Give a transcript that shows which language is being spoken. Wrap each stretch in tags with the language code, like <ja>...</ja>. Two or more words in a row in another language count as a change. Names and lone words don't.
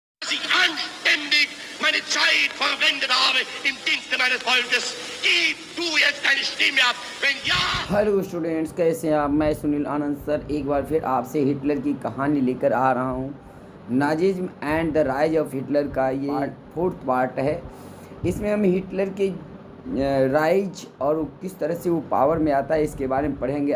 <de>dass ich anständig meine Zeit verwendet habe im Dienste meines Volkes. Gib du jetzt deine Stimme ab, wenn ja।</de> <en>hello students,</en> <hi>कैसे हैं आप? मैं सुनील आनंद सर एक बार फिर आपसे हिटलर की कहानी लेकर आ रहा हूँ। नाजिज्म एंड द राइज ऑफ हिटलर का ये</hi> <en>fourth part</en> <hi>है। इसमें हम हिटलर के राइज और किस तरह से वो पावर में आता है इसके बारे में पढ़ेंगे।</hi>